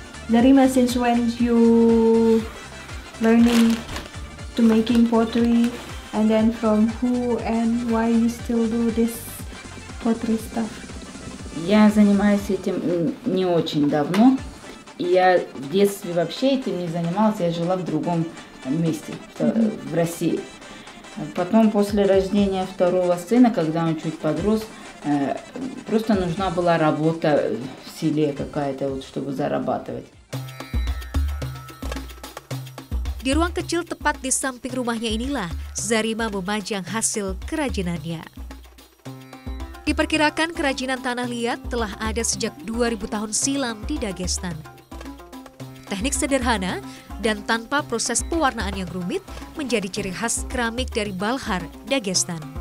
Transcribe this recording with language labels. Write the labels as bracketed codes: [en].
[en] Zarima, since when you learning to making pottery, and then from who and why you still do this pottery stuff? [ru] Я занимаюсь этим не очень давно. Я в детстве вообще этим не занималась, я жила в другом месте, в России. Потом, после рождения второго сына, когда он чуть подрос, просто нужна была работа в селе какая-то, вот, чтобы зарабатывать. [id] Di ruang kecil tepat di samping rumahnya inilah Zarima memajang hasil kerajinannya. Diperkirakan kerajinan tanah liat telah ada sejak 2000 tahun silam di Dagestan. Teknik sederhana dan tanpa proses pewarnaan yang rumit menjadi ciri khas keramik dari Balkar, Dagestan.